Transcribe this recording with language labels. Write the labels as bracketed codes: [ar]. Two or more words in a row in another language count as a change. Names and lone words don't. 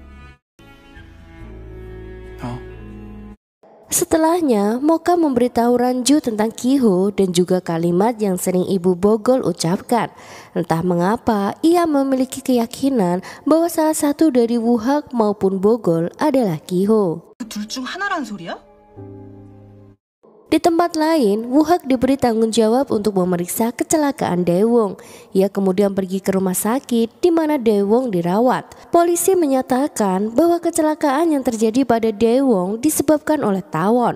[id] Setelahnya, Mocha memberitahu Ranju tentang Ki-ho dan juga kalimat yang sering ibu Bogol ucapkan. Entah mengapa, ia memiliki keyakinan bahwa salah satu dari Wuhak maupun Bogol adalah Ki-ho. [ko] 둘 중 하나란 소리야? [id] Di tempat lain, Wuhak diberi tanggung jawab untuk memeriksa kecelakaan Daewon. Ia kemudian pergi ke rumah sakit di mana Daewon dirawat. Polisi menyatakan bahwa kecelakaan yang terjadi pada Daewon disebabkan oleh tawon.